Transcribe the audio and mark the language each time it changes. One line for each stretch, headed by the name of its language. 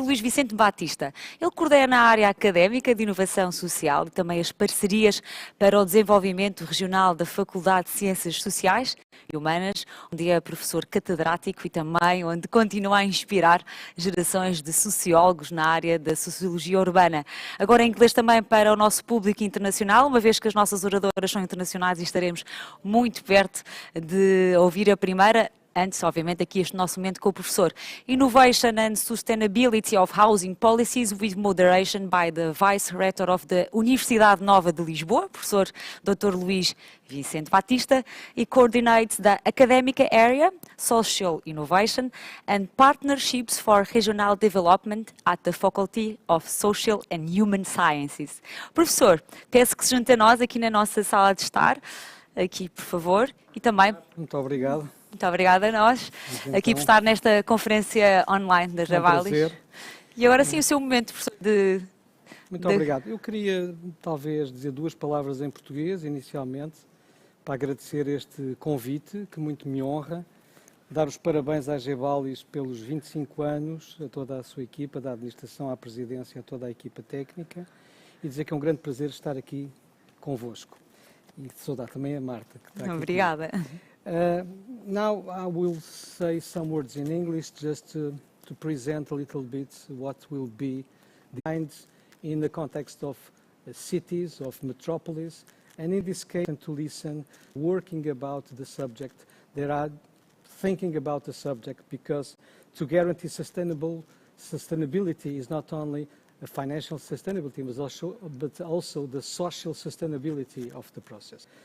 Portuguese: Luís Vicente Batista. Ele coordena a área académica de inovação social e também as parcerias para o desenvolvimento regional da Faculdade de Ciências Sociais e Humanas, onde é professor catedrático e também onde continua a inspirar gerações de sociólogos na área da sociologia urbana. Agora em inglês também para o nosso público internacional, uma vez que as nossas oradoras são internacionais e estaremos muito perto de ouvir a primeira. Antes, obviamente, aqui este nosso momento com o professor.
English: Innovation and Sustainability of Housing Policies with Moderation by the Vice-Rector of the Universidade Nova de Lisboa, professor Dr. Luís Vicente Batista, e coordinates the Academic Area, Social Innovation and Partnerships for Regional Development at the Faculty of Social and Human Sciences.
Portuguese: Professor, peço que se junte a nós aqui na nossa sala de estar, aqui, por favor, e também... Muito obrigado. Muito obrigada a nós, Então, aqui por estar nesta conferência online da Gebalis. prazer. E agora sim o seu momento, professor, Muito obrigado. Eu queria talvez dizer duas palavras em português, inicialmente, para agradecer este convite, que muito me honra, dar os parabéns à Gebalis pelos 25 anos, a toda a sua equipa, da administração à presidência, a toda a equipa técnica, e dizer que é um grande prazer estar aqui convosco. E saudar também a Marta, que está aqui. Obrigada.
English: Now I will say some words in English just to present a little bit what will be defined in the context of cities, of metropolis, and in this case, and to listen, working about the subject, there are thinking about the subject because to guarantee sustainability is not only a financial sustainability, but also the social sustainability of the process.